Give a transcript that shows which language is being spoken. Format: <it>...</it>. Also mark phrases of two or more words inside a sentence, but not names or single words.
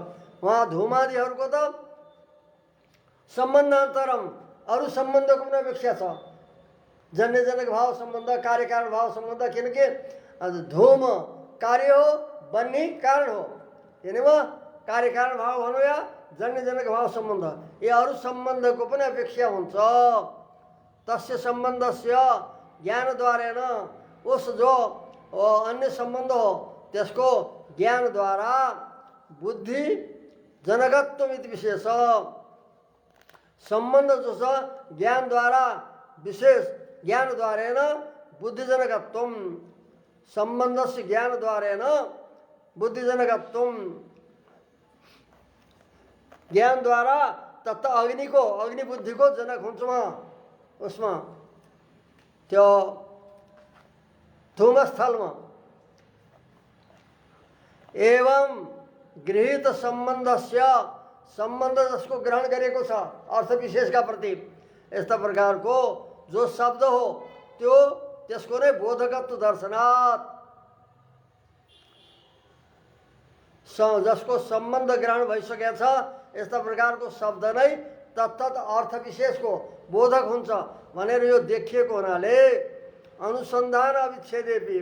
<ne>उहाँ धूमादिहरूको त सम्बन्धान्तरम अरू सम्बन्धको पनि अपेक्षा छ, जन्यजनक भाव सम्बन्ध, कार्यकारण भाव सम्बन्ध। किनकि धूम कार्य हो, बन्ने कारण हो। हेर्नेमा कार्यकारण भाव भनौँ या जन्यजनक भाव सम्बन्ध, यो अरू सम्बन्धको पनि अपेक्षा हुन्छ।</ne> <sa>तस्य सम्बन्धस्य ज्ञानद्वारेन,</sa> <ne>उस जो अन्य सम्बन्ध हो त्यसको ज्ञानद्वारा</ne> <sa>बुद्धि जनकत्व इति विशेष।</sa> <ne>सम्बन्ध जो छ ज्ञानद्वारा विशेष,</ne> <sa>ज्ञानद्वारेन बुद्धिजनकत्वम। सम्बन्धस्य ज्ञानद्वारेन बुद्धिजनकत्वम,</sa> <ne>ज्ञानद्वारा तत्त अग्निको, अग्नि बुद्धिको जनक हुन्छ उसमा, त्यो धूमस्थलमा।</ne> <sa>एवं गृहीत सम्बन्धस्य,</sa> <ne>सम्बन्ध जसको ग्रहण गरेको छ अर्थ विशेषका प्रति, यस्ता प्रकारको जो शब्द हो त्यो त्यसको नै</ne> <sa>बोधकत्व दर्शनात्,</sa> <ne>जसको सम्बन्ध ग्रहण भइसकेको छ यस्ता प्रकारको शब्द नै तत्तत अर्थ विशेषको बोधक हुन्छ भनेर यो देखिएको हुनाले</ne> <sa>अनुसन्धान अविच्छेदेपि।</sa>